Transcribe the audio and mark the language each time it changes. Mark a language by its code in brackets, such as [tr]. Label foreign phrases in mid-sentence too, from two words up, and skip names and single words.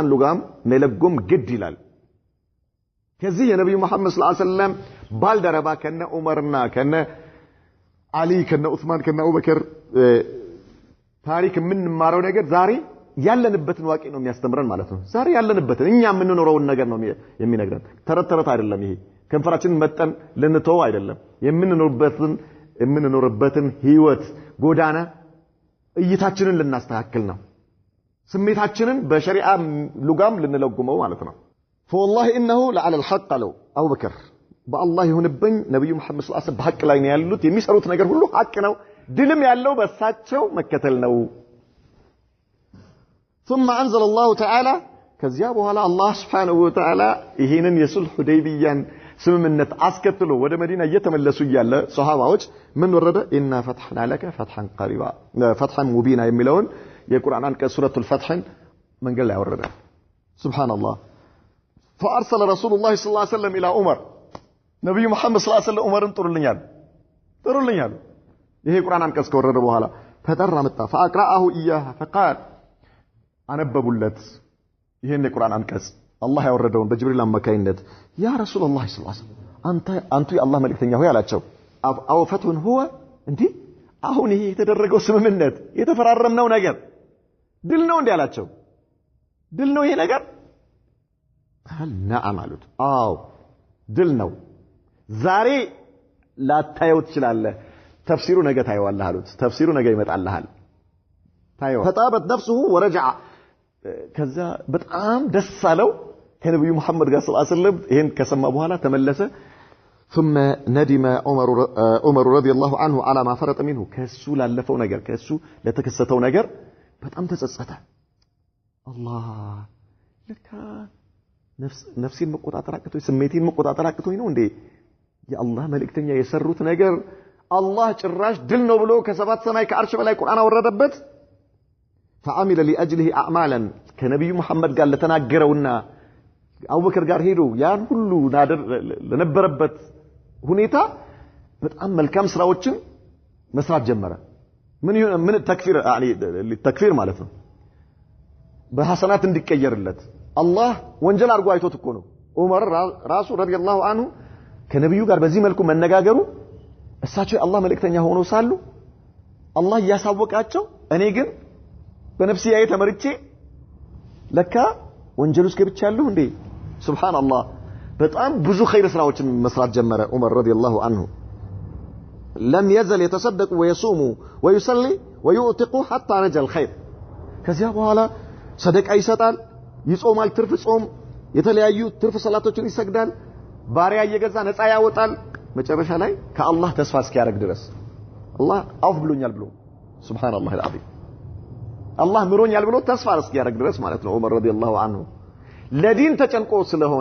[am] ሉጋም መለጎም ግድ ይላል ከዚህ የነብዩ መሐመድ [ar] صلى الله عليه وسلم [am] ባልደረባ ከነ ዑመርና ከነ አሊ ከነ ዑስማን ከነ አቡበከር ታሪክ የምንማረው ነገር ዛሬ ያለንበትን ዋቂ ነው የሚያስተምረን ማለት ነው ዛሬ ያለንበትን እኛ የምንኖረውን ነገር ነው የሚነግረን ተረት አይደለም ይሄ ከንፈራችንን መጠን ልንተው አይደለም የምንኖርበትን ህይወት ጎዳና እይታችንን ልናስተካክል ነው ስሜታችንን በሸሪዓ ሉጋም ልንለጉመው ማለት ነው [ar] فوالله انه لعلى الحق لو ابو بكر بالله [am] ይሁንብኝ ነብዩ መሐመድ [ar] صلى الله عليه وسلم [am] በሐቅ ላይ ነው ያሉት የሚሰሩት ነገር ሁሉ ሐቅ ነው ድልም ያለው በሳቸው መከተል ነው [ar] ثم انزل الله تعالى [am] ከዚያ በኋላ አላህ [ar] سبحانه وتعالى [am] ይሄንን የሱልህ ሁደይቢያን ስምምነት አስከትሎ ወደ መዲና እየተመለሱ ይያለ ሱሐባዎች ምን ወረደ [ar] إنا فتحنا لك فتحا قريبا فتحا مبينا [am] የሚለውን የቁርአን አንቀጽ ሱረቱል ፈትህን መንገድ ላይ ወረደ ሱብሃንአላህ [ar] فارسل رسول الله صلى الله عليه وسلم الى عمر [am] ነብዩ መሐመድ [ar] صلى الله عليه وسلم [am] ዑመርን ጥሩልኛል ይሄ ቁርአን አንቀጽ ከወረደ በኋላ ፈጠራ መጣ [ar] فاقرأه اياه فقال [am] አነበቡለት ይሄን የቁርአን አንቀጽ አላህ ያወረደውን በጅብሪል አማካይነት [ar] يا رسول الله صلى الله عليه وسلم [am] አንተ የአላህ መልእክተኛ ሆይ አላቸው [ar] أو فتح هو [am] እንዴ አሁን ይሄ የተደረገው ስምምነት የተፈራረምነው ነገር ድል ነው እንዴ አላቸው ድል ነው ይሄ ነገር [ar] قال نعم [am] አሉት አው ድል ነው ዛሬ ላታየው ትችላለህ ተፍሲሩ ነገ ታየዋለህ አሉት ተፍሲሩ ነገ ይመጣልሃል ታየው [ar] فطابت نفسه ورجع [am] ከዛ በጣም ደስ አለው ከነብዩ መሐመድ ጋር [ar] صلى الله عليه وسلم [am] ይሄን ከሰማ በኋላ ተመለሰ [ar] ثم ندم عمر رضي الله عنه على ما فرط منه [am] ከሱ ላለፈው ነገር ከሱ ለተከሰተው ነገር በጣም ተጸጸተ አላህ ለካ ነፍሴን መቆጣጠር አቅቶኝ ስሜቴን መቆጣጠር አቅቶኝ ነው እንዴ የአላህ መልእክተኛ የሰሩት ነገር አላህ ጭራሽ ድል ነው ብሎ ከሰባት ሰማይ ከአርሽ በላይ ቁርአን አወረደበት [ar] فعمل لاجله اعمالا [am] ከነብዩ መሐመድ ጋር ለተናገረውና አቡበከር ጋር ሄዶ ያን ሁሉ ለነበረበት ሁኔታ በጣም መልካም ስራዎችን መስራት ጀመረ ምን ተክፊር ለተክፊር ማለት ነው በሐሰናት እንዲቀየርለት አላህ ወንጀል አድርጎ አይቶት እኮ ነው ዑመር ራሱ [ar] رضي الله عنه [am] ከነብዩ ጋር በዚህ መልኩ መነጋገሩ እሳቸው የአላህ መልእክተኛ ሆነው ሳሉ አላህ ያሳወቃቸው እኔ ግን በነፍሲያዬ ተመርጬ ለካ ወንጀል ውስጥ ገብቻለሁ እንዴ ሱብሃንአላህ በጣም ብዙ ኸይር ስራዎችን መስራት ጀመረ ዑመር [ar] رضي الله عنه لم يزل يتصدق ويصوم ويصلي ويؤتق حتى نجا الخير [am] ከዚያ በኋላ ሰደቃ ይሰጣል ይጾማል ትርፍ ጾም የተለያዩ ትርፍ ሰላቶችን ይሰግዳል ባሪያ እየገዛ ነፃ ያወጣል መጨረሻ ላይ ከአላህ ተስፋ እስኪያደርግ ድረስ አላህ አፍ ብሎኛል ብሎ [ar] سبحان الله العظيم [am] አላህ ምሮኛል ብሎ ተስፋ እስኪያደርግ ድረስ ማለት ነው ዑመር [ar] رضي الله عنه [am] ለዲን ተጨንቆ ስለሆነ